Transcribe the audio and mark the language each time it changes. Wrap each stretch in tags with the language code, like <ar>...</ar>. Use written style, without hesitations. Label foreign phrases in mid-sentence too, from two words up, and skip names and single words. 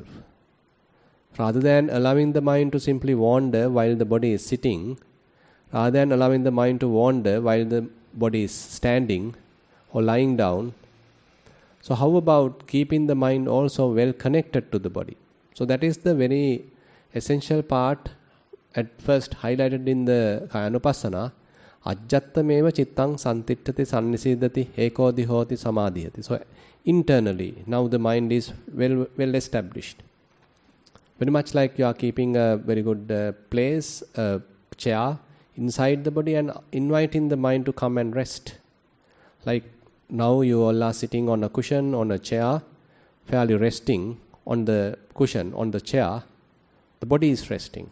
<en>Rather than allowing the mind to simply wander while the body is sitting, rather than allowing the mind to wander while the body is standing or lying down, so how about keeping the mind also well connected to the body? So that is the very essential part at first highlighted in the Kayanupassana.</en> <pi>Ajjattameva chittang santitthati sannisidati ekodi hoti samadhiyati.</pi> <en>So internally, now the mind is well established. Very much like you are keeping a very good place, a chair inside the body and inviting the mind to come and rest. Like now you all are sitting on a cushion, on a chair, fairly resting, on the cushion, on the chair, the body is resting.</en>